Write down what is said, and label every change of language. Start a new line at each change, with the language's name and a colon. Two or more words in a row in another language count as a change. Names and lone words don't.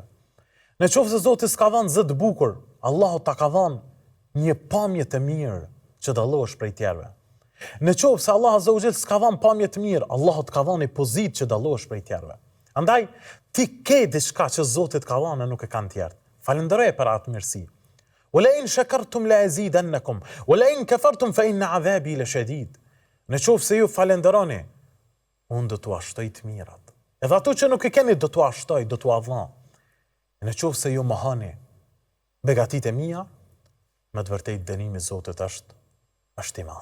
Albanian: Në qoftë se Zoti s'ka dhënë zë të bukur, Allahu ta ka dhënë një pamje të mirë që dallohesh prej tjerëve. Në qoftë se Allah
Arabic: عز وجل
Albanian: s'ka dhënë pamje të mirë, Allahu të ka dhënë një pozitë që dallohesh prej tjerëve. Andaj, ti ke diçka që Zoti të ka dhënë nuk e kanë tjerët. Falenderoj për atë mirësi.
Arabic: ولئن شكرتم لأزيدنكم ولئن كفرتم فإن عذابي لشديد.
Albanian: Në qoftë se ju falenderoni, unë do t'u ashtoj të mirat. Edhe ato që nuk i keni do t'u ashtoj, do t'u adhon. Në qoftë se ju mohoni begatitë e mia, me të vërtetë dënimi i Zotit është i madh.